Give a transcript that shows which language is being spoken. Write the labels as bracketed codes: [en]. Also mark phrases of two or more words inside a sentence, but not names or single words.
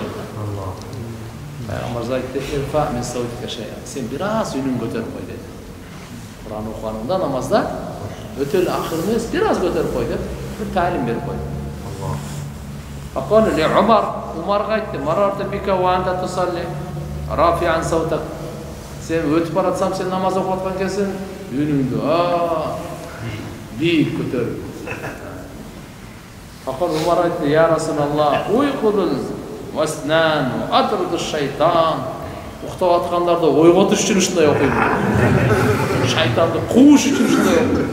[ky] Пайгамбар айтты: [ar] "ارفع من صوتك شيئا." [ky] Сен бир аз үнүн көтөрүп кой деди. Кур'ан окуганыңда, намазда өтө эле акырын эмес, бир аз көтөрүп кой деп бир талим берип койду. [ar] فقال لي عمر, [ky] Умарга айтты: [ar] "مررت بك وأنت تصلي رافعا صوتك." [ky] Сен өтүп баратсам, сен намаз окуп аткан экенсиң, үнүңдү бийик көтөрүп. [ar] فقال عمر айтты: "يا رسول الله، أوقظ الوسنان وأطرد الشيطان." [ky] Уктап аткандарды ойготуш үчүн ушундай окуйм. Шайтанды кууш үчүн ушундай окуйм.